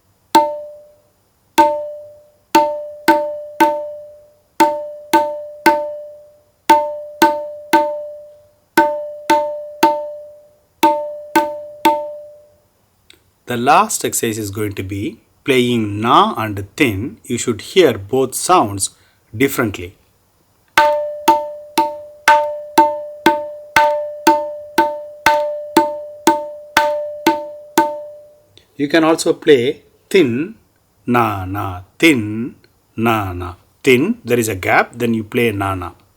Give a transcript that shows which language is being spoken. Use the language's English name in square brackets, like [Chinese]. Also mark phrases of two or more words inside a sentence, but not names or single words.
[English] The last exercise is going to be playing na and thin. You should hear both sounds differently. You can also play thin, na, na, thin, na, na. Thin, there is a gap, then you play na, na.